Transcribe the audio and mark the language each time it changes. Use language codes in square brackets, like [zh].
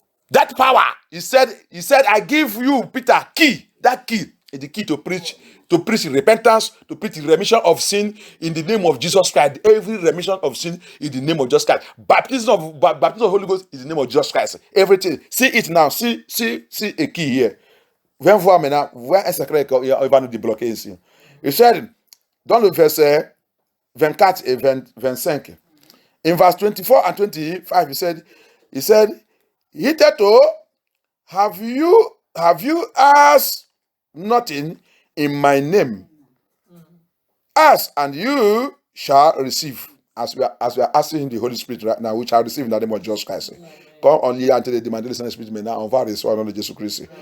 [en] That power, he said, I give you, Peter, key. That key is the key to preach repentance, to preach remission of sin in the name of Jesus Christ. Every remission of sin in the name of Jesus Christ. Baptism of Holy Ghost is the name of Jesus Christ. Everything. See it now. See a key here. [fr] Viens voir maintenant. Voir un secret qu'il va nous débloquer ici. [en] Il said, [fr] dans le verset 24 et 25, [en] in verse 24 and 25, he said, hitherto have you asked nothing in my name? Ask and you shall receive. As we are asking the Holy Spirit right now, we shall receive in the name of Jesus Christ. [fr] Quand on lit entre les demandes le Saint-Esprit, maintenant on va recevoir au nom de Jésus-Christ.